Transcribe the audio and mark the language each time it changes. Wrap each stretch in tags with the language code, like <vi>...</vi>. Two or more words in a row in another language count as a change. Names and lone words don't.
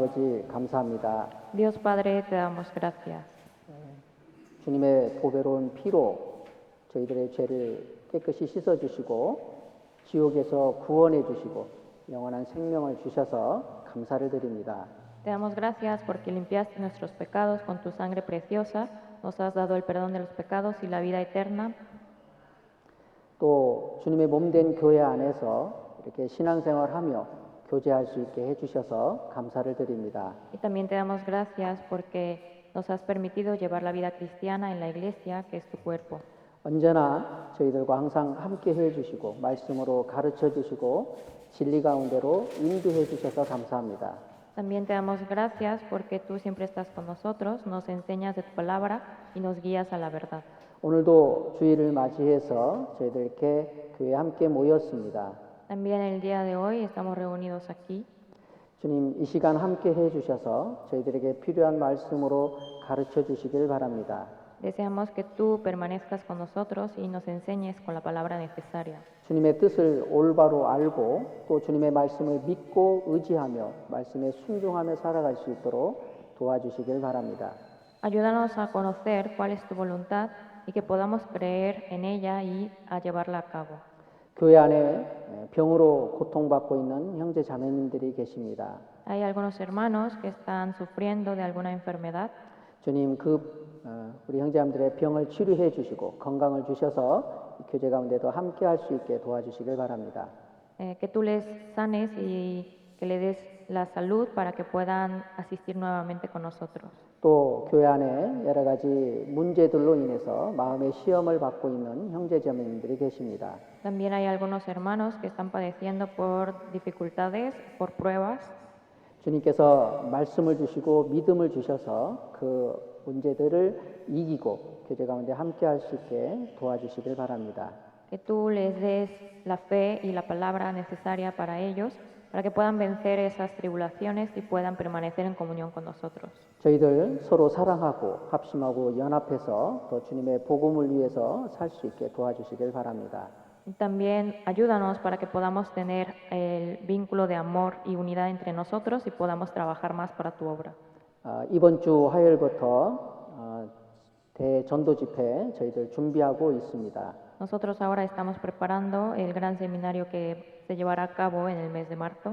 <ko>아버지 감사합니다.</ko> <es>Dios Padre, te damos gracias.</es> <ko>주님의 보배로운 피로 저희들의 죄를 깨끗이 씻어주시고 지옥에서 구원해 주시고 영원한 생명을 주셔서 감사를 드립니다.</ko> <es>Te damos gracias porque limpiaste nuestros pecados con tu sangre preciosa, nos has dado el perdón de los pecados y la vida eterna.</es> <ko>또 주님의 몸된 교회 안에서 이렇게 신앙생활하며 교제할 수 있게 해주셔서 감사를 드립니다.</ko> <es>Y también te damos gracias porque nos has permitido llevar la vida cristiana en la iglesia, que es tu cuerpo.</es> <ko>언제나 저희들과 항상 함께 해주시고 말씀으로 가르쳐 주시고 진리 가운데로 인도해 주셔서 감사합니다.</ko> <es>También te damos gracias porque tú siempre estás con nosotros, nos enseñas de tu palabra y nos guías a la verdad.</es> <ko>오늘도 주일을 맞이해서 저희들 이렇게 교회에 함께 모였습니다.</ko> <es>También el día de hoy estamos reunidos aquí.</es> <ko>주님 이 시간 함께 해주셔서 저희들에게 필요한 말씀으로 가르쳐 주시길 바랍니다.</ko> <es>Deseamos que tú permanezcas con nosotros y nos enseñes con la palabra necesaria.</es> <ko>주님의 뜻을 올바로 알고 또 주님의 말씀을 믿고 의지하며 말씀에 순종하며 살아갈 수 있도록 도와주시길 바랍니다.</ko> <es>Ayúdanos a conocer cuál es tu voluntad y que podamos creer en ella y a llevarla a cabo.</es> <ko>교회 안에 병으로 고통받고 있는 형제 자매님들이 계십니다.</ko> <es>Hay algunos hermanos que están sufriendo de alguna enfermedad.</es> <ko>주님 우리 형제자매들의 병을 치료해 주시고 건강을 주셔서 교제 가운데도 함께 할 수 있게 도와주시길 바랍니다.</ko> <es>Que tú les sanes y que le des la salud para que puedan asistir nuevamente con nosotros.</es> <ko>또 교회 안에 여러 가지 문제들로 인해서 마음의 시험을 받고 있는 형제자매님들이 계십니다.</ko> <es>También hay algunos hermanos que están padeciendo por dificultades, por pruebas.</es> <ko>주님께서 말씀을 주시고 믿음을 주셔서 그 문제들을 이기고 교제 가운데 함께 할 수 있게 도와주시길 바랍니다.</ko> <es>Que tú les des la fe y la palabra necesaria para ellos, para que puedan vencer esas tribulaciones y puedan permanecer en comunión con nosotros.</es> <ko>저희들 서로 사랑하고 합심하고 연합해서 또 주님의 복음을 위해서 살 수 있게 도와주시길 바랍니다.</ko> <es>Y también ayúdanos para que podamos tener el vínculo de amor y unidad entre nosotros y podamos trabajar más para tu obra.</es> <ko>이번 주 화요일부터 대전도 집회 저희들 준비하고 있습니다.</ko> <es>Nosotros ahora estamos preparando el gran seminario que se llevará a cabo en el mes de marzo.</es>